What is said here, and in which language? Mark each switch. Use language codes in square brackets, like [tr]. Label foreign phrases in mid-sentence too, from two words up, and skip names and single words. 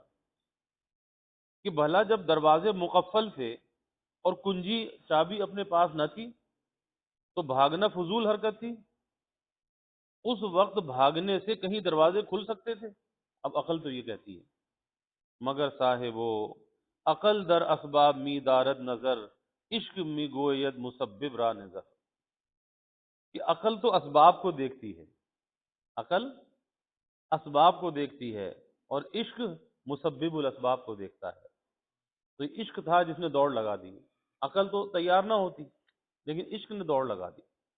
[ur] کہ بھلا جب دروازے مقفل تھے اور کنجی چابی اپنے پاس نہ تھی تو بھاگنا فضول حرکت تھی؟ اس وقت بھاگنے سے کہیں دروازے کھل سکتے تھے؟ اب عقل تو یہ کہتی ہے، مگر صاحبو [fa] عقل در اسباب می دارد نظر، عشق می گوید مسبب را نظر. [ur] کہ عقل تو اسباب کو دیکھتی ہے، عقل اسباب کو دیکھتی ہے، اور عشق مسبب الاسباب کو دیکھتا ہے. تو یہ عشق تھا جس نے دوڑ لگا دی، عقل تو تیار نہ ہوتی، لیکن عشق نے دوڑ لگا دی.